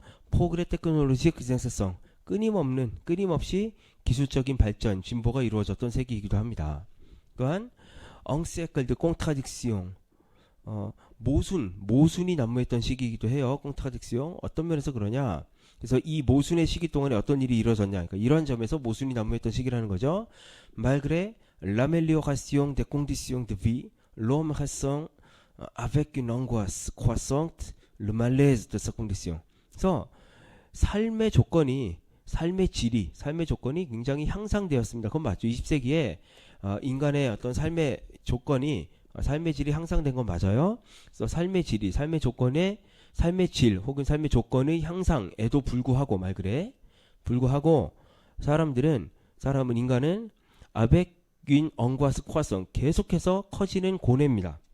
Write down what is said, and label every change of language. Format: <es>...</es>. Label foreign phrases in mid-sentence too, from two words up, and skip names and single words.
<fr>progrès technologique</fr> <ko>기생성, 끊임없이 기술적인 발전, 진보가 이루어졌던 세기이기도 합니다. 또한</ko> <fr>un siècle de contradiction,</fr> <ko>모순이 난무했던 시기이기도 해요. 꽁트라딕시옹. 어떤 면에서 그러냐? 그래서 이 모순의 시기 동안에 어떤 일이 이루어졌냐? 그러니까 이런 점에서 모순이 난무했던 시기라는 거죠.</ko> <fr>Malgré l'amélioration des conditions de vie, l'homme ressent avec une angoisse croissante le malaise de sa condition.</fr> <ko>그래서 삶의 조건이 굉장히 향상되었습니다. 그건 맞죠. 20세기에 인간의 어떤 삶의 조건이, 삶의 질이 향상된 건 맞아요. 그래서 삶의 질 혹은 삶의 조건의 향상에도 불구하고 인간은</ko> <fr>avec une angoisse croissante,</fr> <ko>계속해서 커지는 고뇌입니다.</ko>